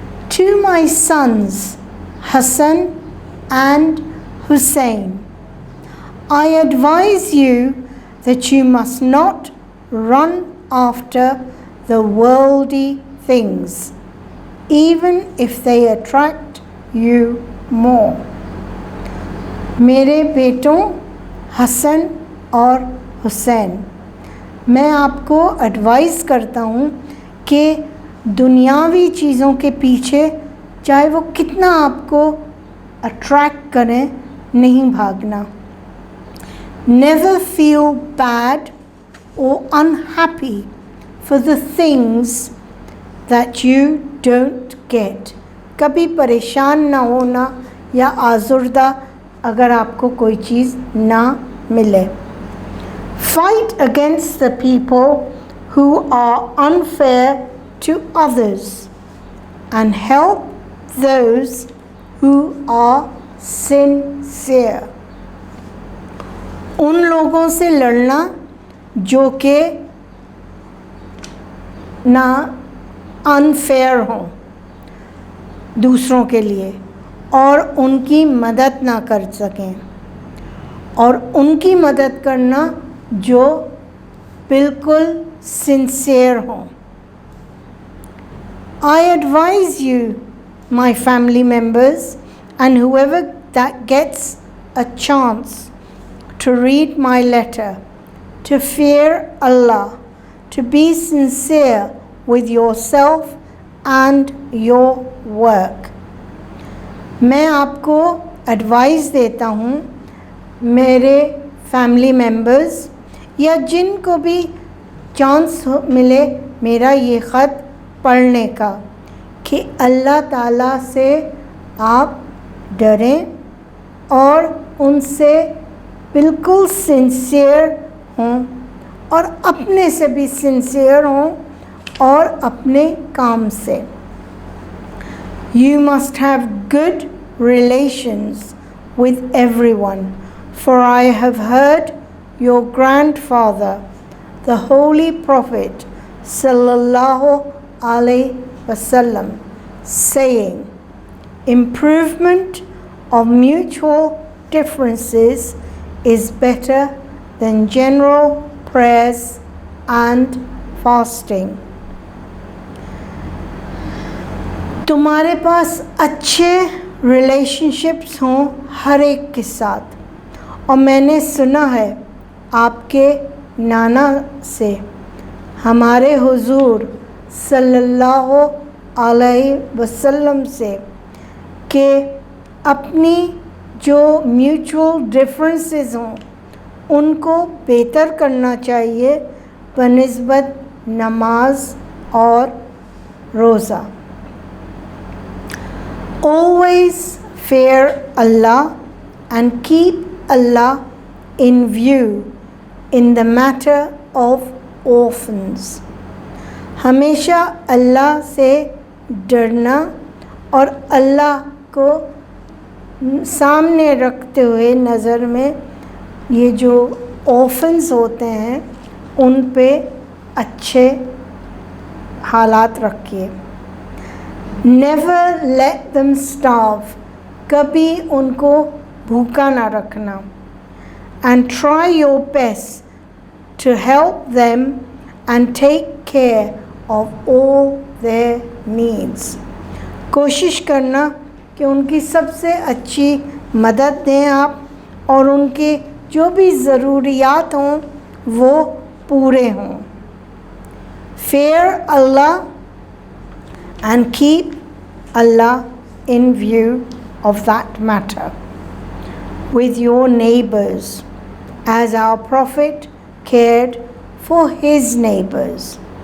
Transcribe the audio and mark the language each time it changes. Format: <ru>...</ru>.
<en>To my sons, Hassan and Hussein, I advise you that you must not run after the worldly things, even if they attract you more.</en> <hi>मेरे बेटों हसन और हुसैन, मैं आपको advice करता हूँ कि दुनियावी चीज़ों के पीछे चाहे वो कितना आपको अट्रैक्ट करें, नहीं भागना.</hi> <en>Never feel bad or unhappy for the things that you don't get.</en> <hi>कभी परेशान ना होना या आज़ुर्दा अगर आपको कोई चीज़ ना मिले.</hi> <en>Fight against the people who are unfair to others and help those who are sincere.</en> <hi>उन लोगों से लड़ना जो कि ना अनफेयर हों दूसरों के लिए और उनकी मदद ना कर सकें, और उनकी मदद करना जो बिल्कुल सिंसियर हों.</hi> <en>I advise you, my family members, and whoever that gets a chance to read my letter, to fear Allah, to be sincere with yourself and your work.</en> <hi>मैं आपको एडवाइस देता हूँ, मेरे फैमिली मेंबर्स या जिनको भी chance मिले मेरा ये ख़त पढ़ने का, कि अल्लाह ताला से आप डरें और उनसे बिल्कुल सिंसियर हों और अपने से भी सिंसियर हों और अपने काम से.</hi> <en>You must have good relations with everyone, for I have heard your grandfather, the Holy Prophet sallallahu alaihi wasallam, saying, improvement of mutual differences is better than general prayers and fasting.</en> <hi>तुम्हारे पास अच्छे relationships हों हर एक के साथ, और मैंने सुना है आपके नाना से, हमारे हुजूर सल्लल्लाहु अलैहि वसल्लम से, कि अपनी जो म्यूचुअल डिफरेंसेस हों उनको बेहतर करना चाहिए बनिस्बत नमाज और रोज़ा.</hi> <en>Always fear Allah and keep Allah in view in the matter of orphans.</en> <hi>हमेशा अल्लाह से डरना और अल्लाह को सामने रखते हुए नज़र में ये जो ऑर्फन्स होते हैं उन पे अच्छे हालात रखिए.</hi> <en>never let them starve,</en> <hi>कभी उनको भूखा ना रखना.</hi> <en>And try your best to help them and take care of all their needs.</en> <hi>कोशिश करना कि उनकी सबसे अच्छी मदद दें आप, और उनके जो भी ज़रूरियात हों वो पूरे हों.</hi> <en>Fear Allah and keep Allah in view of that matter with your neighbors, as our Prophet cared for his neighbors.</en>